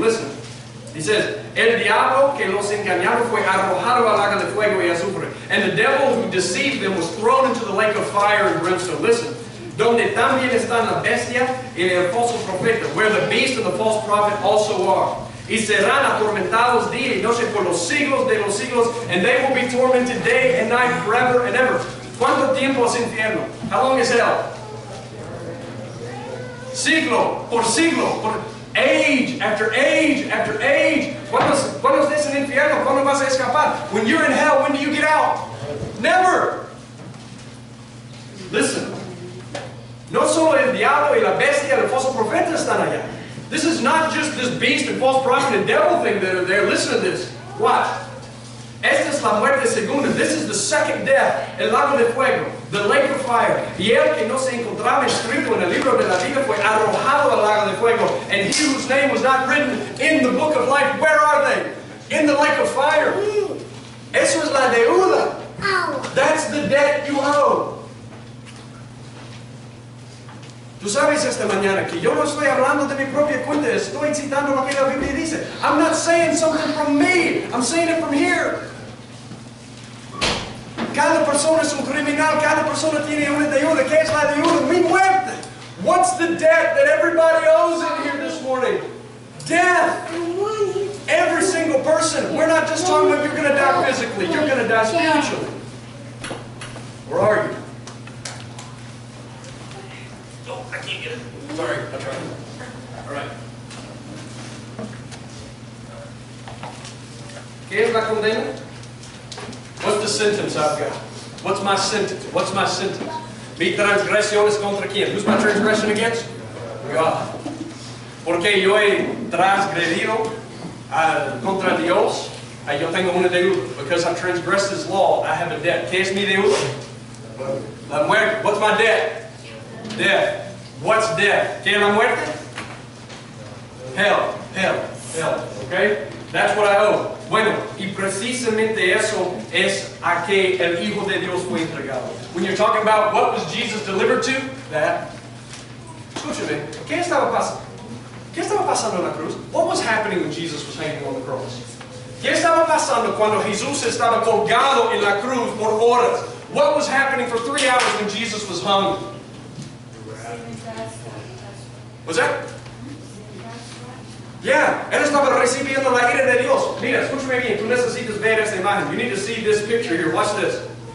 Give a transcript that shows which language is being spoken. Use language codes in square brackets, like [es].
[en] Listen. [es] He says, El diablo que los engañaron fue arrojado al lago de fuego y azufre. [en] And the devil who deceived them was thrown into the lake of fire and brimstone. Listen. [es] Donde también están la bestia y el falso profeta, [en] where the beast and the false prophet also are. [es] Y serán atormentados día y noche por los siglos de los siglos, [en] and they will be tormented day and night forever and ever. [es] ¿Cuánto tiempo es infierno? [en] How long is hell? [es] Siglo por siglo, por [en] age after age after age. [es] ¿Cuándo estés en infierno? ¿Cuándo vas a escapar? [en] When you're in hell, when do you get out? Never. Listen. [es] No solo el diablo y la bestia y el falso profeta están allá. [en] This is not just this beast and false prophet and devil thing that are there. Listen to this. Watch. [es] Esta es la muerte segunda. [en] This is the second death. [es] El lago de fuego. [en] The lake of fire. [es] Y el que no se encontraba escrito en el libro de la vida fue arrojado al lago de fuego. [en] And he whose name was not written in the book of life, where are they? In the lake of fire. [es] Eso es la deuda. [en] That's the debt you owe. [es] Tú sabes esta mañana que yo no estoy hablando de mi propia cuenta, estoy citando lo que la Biblia dice. [en] I'm not saying something from me, I'm saying it from here. [es] Cada persona es un criminal, cada persona tiene una deuda. ¿Qué es la deuda? Mi muerte. [en] What's the debt that everybody owes in here this morning? Death. Every single person. We're not just talking about you're going to die physically, you're going to die spiritually. Where are you? Oh, I can't get it. Sorry, I'll try. All right. [es] ¿Qué es la condena? [en] What's the sentence I've got? What's my sentence? What's my sentence? [es] Mi transgresión es contra quién? [en] Who's my transgression against? God. [es] Porque yo he transgredido contra Dios, yo tengo una deuda. [en] Because I transgressed His law, I have a debt. [es] ¿Qué es mi deuda? La muerte. [en] What's my debt? Death. What's death? [es] ¿Qué es la muerte? [en] Hell. Hell. Hell. Okay? That's what I owe. [es] Bueno, y precisamente eso es a que el Hijo de Dios fue entregado. [en] When you're talking about what was Jesus delivered to, that. [es] Escúchame, ¿qué estaba pasando? ¿Qué estaba pasando en la cruz? [en] What was happening when Jesus was hanging on the cross? [es] ¿Qué estaba pasando cuando Jesús estaba colgado en la cruz por horas? [en] What was happening for 3 hours when Jesus was hung? Was that? [es] Yeah, él estaba recibiendo la ira de Dios. Mira, escúchame bien, tú necesitas ver esta imagen. [en] You need to see this picture here. Watch this.